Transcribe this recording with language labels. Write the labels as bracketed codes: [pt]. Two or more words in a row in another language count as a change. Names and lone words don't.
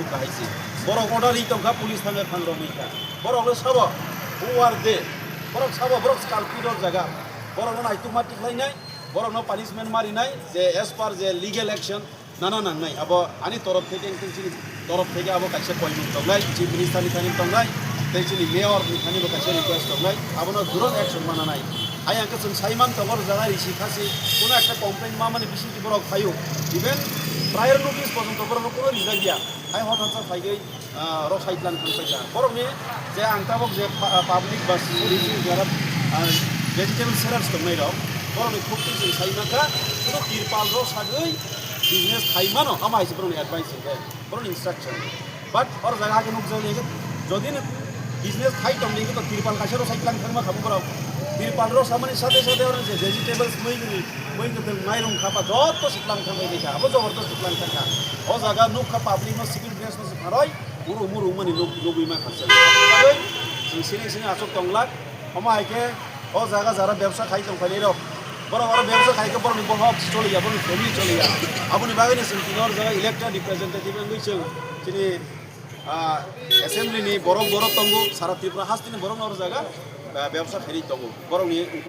[trp] बाहायसि borok orderly tongka police thange thangromika borok no sabo [en] who are they [trp] borok sabo borok skalpidor jaga borok no aituma tiklainai borok no punishment marinai je [en] as per [trp] je [en] legal action [trp] nana nangnai abo ani [bn] তরফ থেকে [trp] engtini [bn] তরফ থেকে [trp] abo kaisa koimung tongnai [en] chief minister [trp] ni thani tongnai tei chini mayor ni thani bo kaisa request tongnai abo no durong action mananai ai angka chung saiman tongor jaga risi khasi [bn] কোনো একটা [trp] complaint ma mane bisi borok phayo [en] even prior notice [trp] পর্যন্ত borok no kono rijak dia ai hot phaigei ro saitlan khangpaisa borok ni je angtabok je public bus risi jara [en] vegetable sellers [trp] tongnai rok borok ni khupti chung saimaka kono tirpal ro sagei business thaimano ama aise borok ni advice ke borok ni instruction but or jaga ke nuk jani jodi ni business thai tongni ko tirpal kaisa ro saitlan khangma khabu borok tirpal ro samani [bn] সাথে সাথে [trp] or je vegetables moi ke mairung khapa jotto siklang thangai decha abo jobordast siklang thangka o jaga nuk kha public no [en] civil dress [trp] no pharoi muru mani lobui ma khasal bagoi jing sini asok tonglak ama haike o jaga jara ব্যবসা khai tongphali rok borok aro ব্যবসা khai ko borok ni bohok choliya borok family choliya aboni bagoi ni sintinor jaga [en] elected representative [trp] ngui chung chini assembly ni borok tongo sara tripura hastini borok or jaga [bn] ব্যবসা ফেরি [trp] tongo borok ni